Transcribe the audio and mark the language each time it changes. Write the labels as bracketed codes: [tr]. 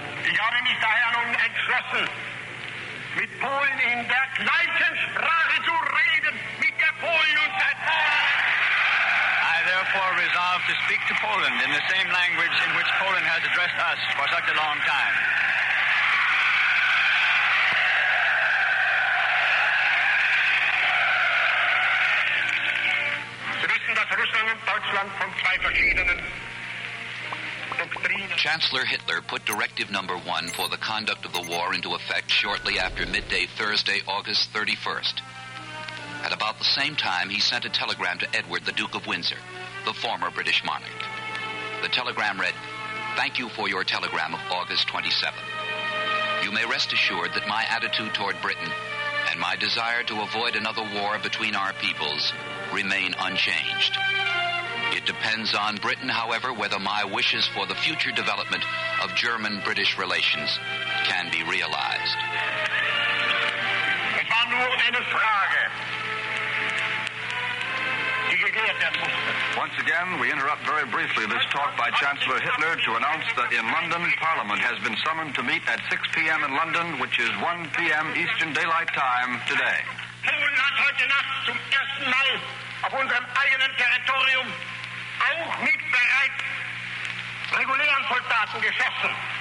[de] Ich habe mich daher nun entschlossen, mit Polen in der gleichen Sprache zu reden, mit der Polen und seit [en] I therefore resolve to speak to Poland in the same language in which Poland has addressed us for such a long time. [de] Sie wissen, dass Russland und Deutschland von 2 verschiedenen [en] Chancellor Hitler put Directive Number 1 for the conduct of the war into effect shortly after midday Thursday, August 31st. At about the same time, he sent a telegram to Edward, the Duke of Windsor, the former British monarch. The telegram read, "Thank you for your telegram of August 27th. You may rest assured that my attitude toward Britain and my desire to avoid another war between our peoples remain unchanged. It depends on Britain, however, whether my wishes for the future development of German-British relations can be realized." [de] Es war nur eine Frage begehrt werden musste. [en] Once again, we interrupt very briefly this talk by Chancellor Hitler to announce that in London, Parliament has been summoned to meet at 6 p.m. in London, which is 1 p.m. Eastern Daylight Time today. [de] Polen hat heute Nacht zum ersten Mal auf unserem eigenen Territorium auch mit bereits regulären Soldaten geschossen.